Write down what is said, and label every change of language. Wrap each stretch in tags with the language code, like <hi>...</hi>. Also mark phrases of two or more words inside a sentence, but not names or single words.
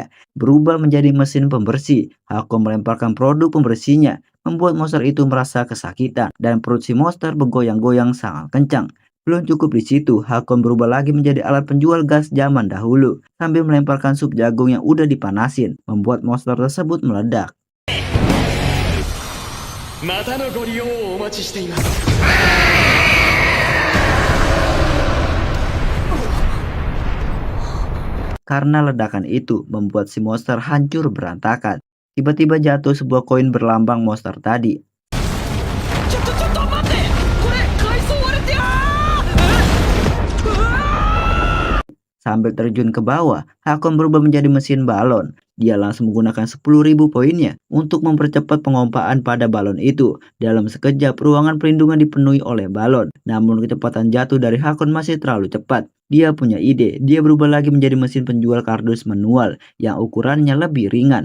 <id>Berubah menjadi mesin pembersih, Hakon melemparkan produk pembersihnya, membuat monster itu merasa kesakitan dan perut si monster bergoyang-goyang sangat kencang. Belum cukup di situ, Hakon berubah lagi menjadi alat penjual gas zaman dahulu sambil melemparkan sup jagung yang udah dipanasin, membuat monster tersebut meledak.</id> <ja>またのご利用をお待ちしています。</ja> <id>Karena ledakan itu membuat si monster hancur berantakan. Tiba-tiba jatuh sebuah koin berlambang monster tadi.</id> <ja>ちょっと待って、これ海藻割れて</ja> <id>Sambil terjun ke bawah, Hakon berubah menjadi mesin balon. Dia langsung menggunakan 10.000 poinnya untuk mempercepat pengompaan pada balon itu. Dalam sekejap, ruangan perlindungan dipenuhi oleh balon. Namun kecepatan jatuh dari Hakon masih terlalu cepat. Dia punya ide, dia berubah lagi menjadi mesin penjual kardus manual yang ukurannya lebih ringan.</id>